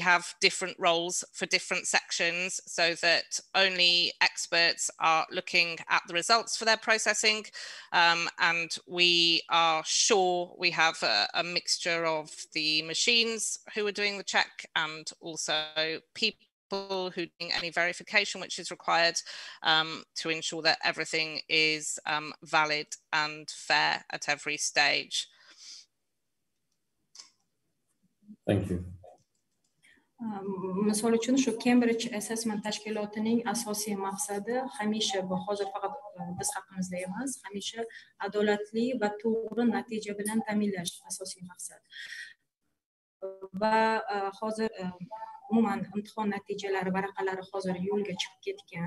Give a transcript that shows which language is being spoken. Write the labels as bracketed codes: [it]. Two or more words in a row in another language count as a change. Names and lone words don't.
[en] have different roles for different sections so that only experts are looking at the results for their processing, and we are sure we have a mixture of the machines who are doing the check and also people who are doing any verification which is required to ensure that everything is valid and fair at every stage. Thank you. [uz] Misol uchun shu Cambridge Assessment tashkilotining asosiy maqsadi hamisha bu hozir faqat biz haqimizda emas, hamisha adolatli va to'g'ri natija bilan ta'minlash asosiy maqsad. Va hozir umuman imtihon natijalari varaqalari hozir yo'lga chiqib ketgan.